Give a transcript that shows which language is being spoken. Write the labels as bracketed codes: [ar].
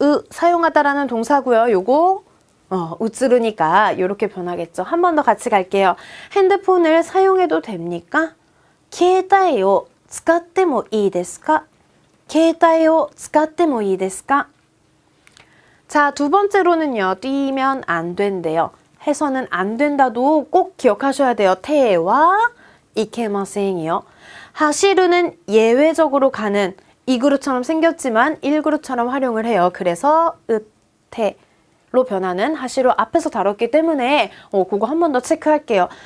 [ko] 사용하다라는 동사고요. 요거 우츠르니까 이렇게 변하겠죠. 한 번 더 같이 갈게요. 핸드폰을 사용해도 됩니까? [ja] 케이타이오使ってもいいですか?携帯を使ってもいいですか? [ko] 자, 두 번째로는요. 뛰면 안 된대요. 해서는 안 된다도 꼭 기억하셔야 돼요. 테와 이케마생이요. 하시르는 예외적으로 가는 2그룹처럼 생겼지만 1그룹처럼 활용을 해요. 그래서 으테로 변하는 하시로 앞에서 다뤘기 때문에 그거 한 번 더 체크할게요.